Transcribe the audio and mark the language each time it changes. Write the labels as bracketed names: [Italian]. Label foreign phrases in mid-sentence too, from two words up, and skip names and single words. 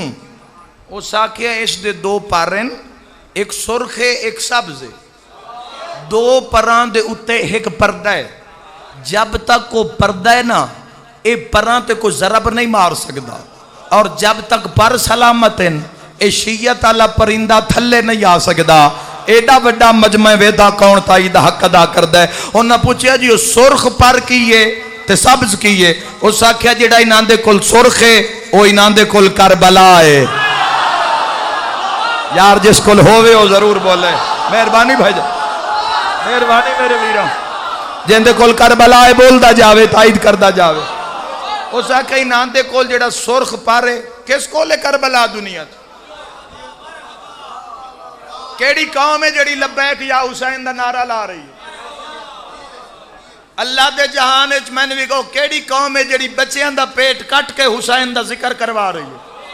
[Punjabi] وہ ساکھیا اس دے دو پارن، ایک سرخ ہے ایک سبز ہے. دو پران دے اتے ایک پردہ ہے. جب تک وہ پردہ ہے نا اے پران تے کوئی ضرب نہیں مار سکتا. اور جب تک پر سلامت ہیں اے شیعت والا پرندہ تھلے نہیں آ سکتا. ایڈا وڈا مجمع ویدہ کون تائی دا حق ادا کردا ہے. انہاں پوچھیا جی سرخ پر کیے تے سبز کیے؟ اس آکھیا جڑا انہاں دے کول سرخ ہے او انہاں دے کول کربلا ہے. یار جس کول ہووے او ضرور بولے. مہربانی بھائی جان، مہربانی میرے ویراں، جن دے کول کربلا ہے بولدا جاوے، تائید کردا جاوے. اس آکھیا انہاں دے کول جڑا سرخ پر ہے، کس کول ہے کربلا دنیا تے؟ کیڑی قوم ہے جڑی [Arabic] لبیک یا حسین [Punjabi] دا نعرہ لا رہی ہے؟ اللہ دے جہان اچ میں نے بھی کہو کیڑی قوم ہے جڑی بچیاں دا پیٹ کٹ کے حسین دا ذکر کروا رہی ہے؟